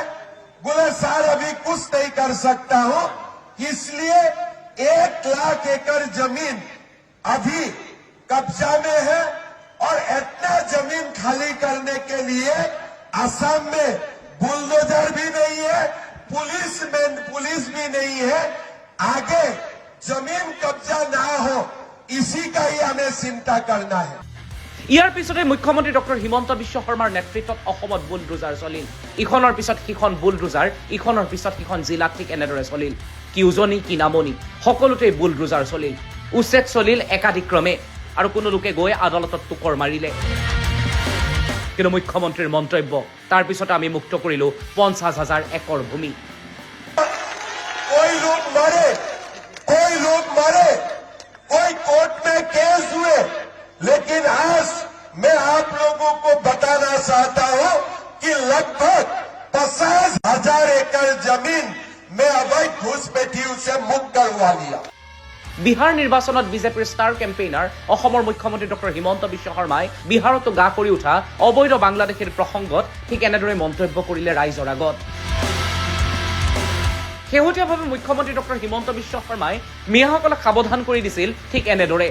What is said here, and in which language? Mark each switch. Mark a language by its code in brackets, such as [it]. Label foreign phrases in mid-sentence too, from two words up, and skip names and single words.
[hi] बोले सर अभी कुछ नहीं कर सकता हूं इसलिए 1 लाख एकड़ जमीन अभी कब्जा में है और इतना जमीन खाली करने के लिए असम में बुलडोजर भी नहीं है पुलिस भी नहीं है। आगे जमीन कब्जा ना हो इसी का ही हमें चिंता करना है। [as] ইয়াৰ পিছতে মুখ্যমন্ত্ৰী ডক্টৰ হিমন্ত বিশ্ব শৰ্মাৰ নেতৃত্বত অসমত বুলডোজাৰ চলিল। ইখনৰ পিছত সিখন বুলডোজাৰ, ইখনৰ পিছত সিখন জিলাত ঠিক এনেদৰে চলিল। কি উজনি কি নামনি সকলোতে বুলডোজাৰ চলিল। উচ্ছেদ চলিল একাধিক্ৰমে আৰু কোনো লোকে গৈ আদালতত টুকৰ মাৰিলে। কিন্তু মুখ্যমন্ত্ৰীৰ মন্তব্য তাৰ পিছতে আমি মুক্ত কৰিলো 50,000 একৰ ভূমি। [hi] कोई लोग मरे कोई कोर्ट में केस हुए लेकिन आज मैं आप लोगों को बताना चाहता हूं कि लगभग 50,000 एकड़ जमीन में अवैध घुसपैठियों से मुक्त करवा लिया। [as] বিহাৰ নিৰ্বাচনত বিজেপিৰ [en] star campaigner [as] অসমৰ মুখ্যমন্ত্ৰী ডক্টৰ হিমন্ত বিশ্ব শৰ্মাই বিহাৰতো গা কৰি উঠা অবৈধ বাংলাদেশীৰ প্ৰসংগত ঠিক এনেদৰে মন্তব্য কৰিলে ৰাইজৰ আগত। শেহতীয়াভাৱে মুখ্যমন্ত্ৰী ডক্টৰ হিমন্ত বিশ্ব শৰ্মাই মিয়াসকলক সাৱধান কৰি দিছিল ঠিক এনেদৰে।